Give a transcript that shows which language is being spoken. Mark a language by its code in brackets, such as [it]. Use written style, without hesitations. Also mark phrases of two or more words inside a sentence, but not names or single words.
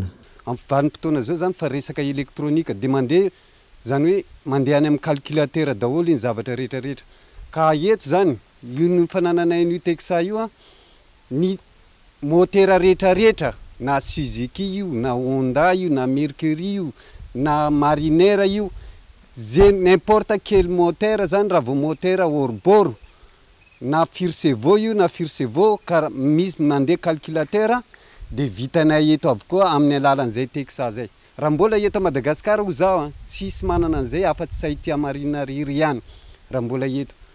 [mg] Amin'ny vanim-potoana zao zany fa resaka elektronika de mandeha zany hoe mandeha any amin'ny calculateur daholo iny zavatra rehetrarehetra ka eto zany io ny fananana io Texa io ny motera rehetrarehetra na Suzuki io na Honda io na Mercury io na Mariner io [fr] n'importe quel moteur [mg] zany raha vao [fr] moteur hors-bord [mg] na Firsevo io na Firsevo ka misy mandeha calculateur de vitanay eto avokoa amin'ny alalan'izay Texa zay. Raha mbola eto Madagasikara ho zao tsisy manana an'izay afa-tsy Saity Marine riry ihany raha mbola eto.